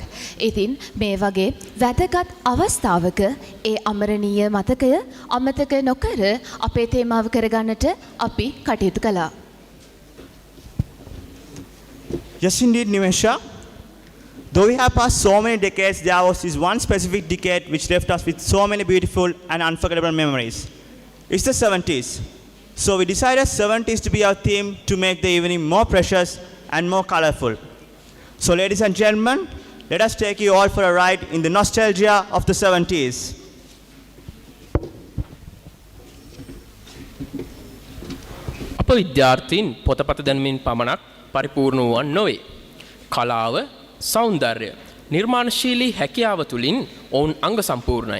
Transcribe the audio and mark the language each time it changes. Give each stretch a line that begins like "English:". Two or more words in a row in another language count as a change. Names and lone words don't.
Sinhala: ඉතින් මේ වගේ වැදගත් අවස්ථාවක ඒ අමරණීය මතකය අමතක නොකර අපේ තේමාව කරගන්නට අපි කටයුතු කළා.
English: Yes indeed, Nimesha. Though we have passed so many decades, there was this one specific decade which left us with so many beautiful and unforgettable memories. It's the 70s. So we decided 70s to be our theme to make the evening more precious and more colorful. So ladies and gentlemen, let us take you all for a ride in the nostalgia of the 70s.
Sinhala: අප විද්‍යාර්ථීන් පොතපත දැනුමින් පමණක් පරිපූර්ණ වූවන් නොවේ. කලාව සෞන්දර්ය නිර්මාණශීලී හැකියාව තුළින් ඔවුන් අංග සම්පූර්ණයි.